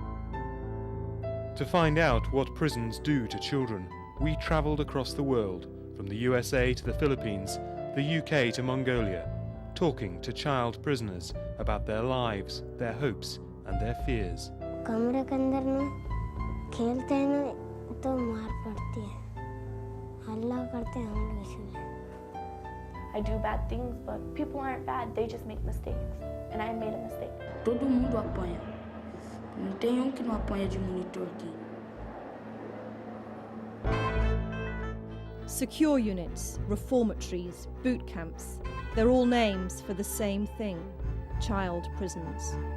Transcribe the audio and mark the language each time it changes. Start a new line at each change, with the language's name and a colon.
English: To find out what prisons do to children, we travelled across the world, from the USA to the Philippines, the UK to Mongolia, talking to child prisoners about their lives, their hopes and their fears.
Hindi: कमरे के अंदर ना खेलते हैं ना तो मार पड़ती है हल्ला करते हैं हम लोग इसलिए
English: I do bad things, but people aren't bad, they just make mistakes. And I made a mistake.
Portuguese: Todo mundo apanha. Não tem que não apanha de monitor aqui.
English: Secure units, reformatories, boot camps, they're all names for the same thing, child prisons.